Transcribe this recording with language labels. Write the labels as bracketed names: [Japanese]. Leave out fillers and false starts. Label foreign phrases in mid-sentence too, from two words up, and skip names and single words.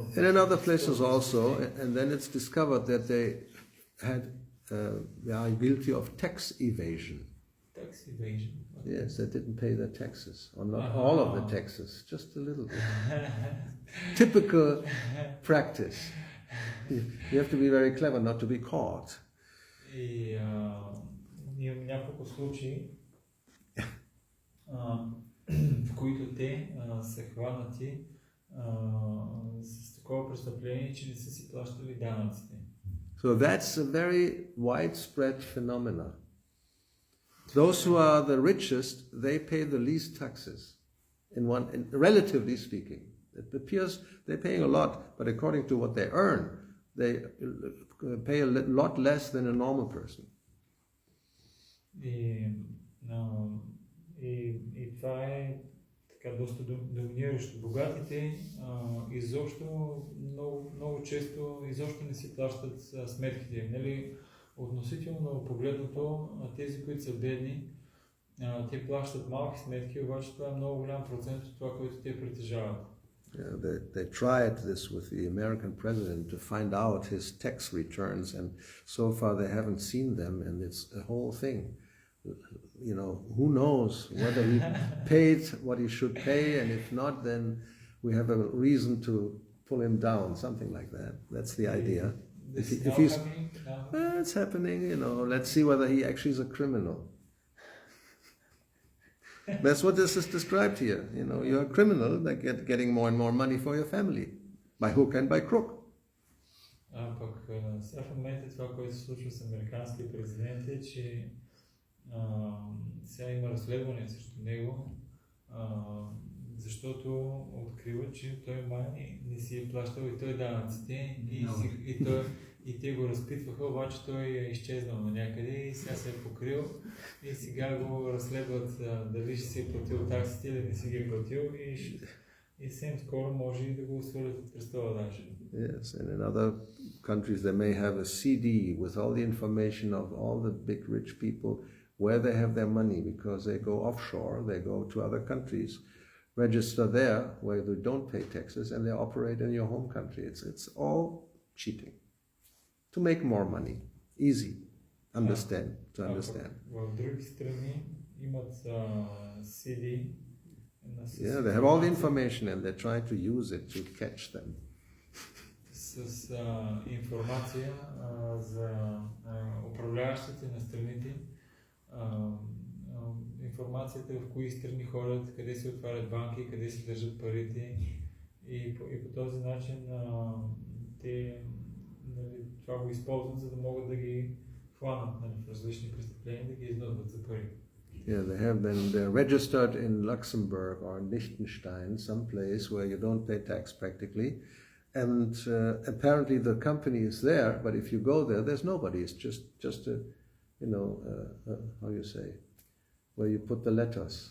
[English] And in other places also, and then it's discovered that they are guilty of tax evasion. Tax evasion? Yes, they didn't pay their taxes, or not all of the taxes, just a little bit. Typical practice. You have to be very clever not to be caught. [Bulgarian] И имам няколко случаи, в които те са хванати с такова престъпление, че не са си плащали данъците. [English] So that's a very widespread phenomena. Those who are the richest, they pay the least taxes, relatively speaking. It appears they're paying a lot, but according to what they earn, they pay a lot less than a normal person. [Bulgarian] И това е така доста доминиращо. Богатите изобщо много често изобщо не си плащат сметките. Нали? Относително погледното, тези, които са бедни, те плащат малки сметки, обаче това е много голям процент от това, което те притежават. [English] They tried this with the American president to find out his tax returns, and so far they haven't seen them, and it's a whole thing. Who knows whether he paid what he should pay, and if not, then we have a reason to pull him down, something like that. That's the idea. If he's happening now? It's happening, let's see whether he actually is a criminal. That's what this is described here. You're a criminal, like getting more and more money for your family, by hook and by crook. [Bulgarian] Пък сега в момента това, което се случва с американския президент е, че сега има разследване срещу него, защото открива, че той май не си е плащал и той данъците и те го разпитваха, обаче той е изчезнал на някъде и сега се е покрил и сега го разследват дали ще си е платил таксите или не си ги е платил и съвсем скоро може и да го свалят от престола даже. [English] Yes, and in other countries they may have a CD with all the information of all the big rich people where they have their money, because they go offshore, they go to other countries, register there where they don't pay taxes, and they operate in your home country. It's all cheating to make more money. Easy. To understand. [Bulgarian] В други страни имат CD. [English] Yeah, they have all the information and they're trying to use it to catch them. [Bulgarian] С информация за управляващите на страните, информацията в кои страни ходят, къде се отварят банки, къде се държат парите и по този начин те това го използват, за да могат да ги хванат в различни престъпления, да ги изнудват за пари. [English] Yeah, they're registered in Luxembourg or in Liechtenstein, some place where you don't pay tax practically. And apparently the company is there, but if you go there, there's nobody. It's just a, how you say, where you put the letters.